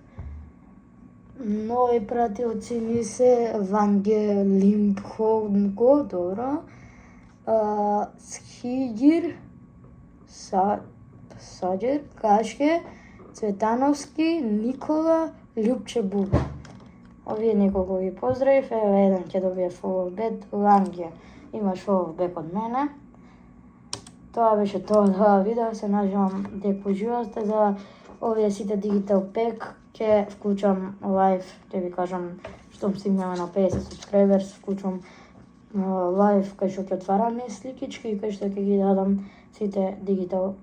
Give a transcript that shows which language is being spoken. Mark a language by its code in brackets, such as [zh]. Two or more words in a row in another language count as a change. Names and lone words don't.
[mk] Нови пратилци ми се Вангелимхонго, добро. Схиѓир, Саđер, Кашке, Цветановски, Никола, Љупче Буба. Овие неколку ги поздравив, ево еден ќе добие [en] follow back, [mk] Ланге имаш [en] follow back [mk] од мене. Тоа беше тоа за видео, се надевам дека уживавте. За овие сите [en] Digital Pack [mk] ќе вклучам лайв, ќе ви кажам штом стигнеме на 50 subscribers, вклучам лайв кај што ќе отвараме сликички и кај што ќе ги дадам сите [en] Digital Packs.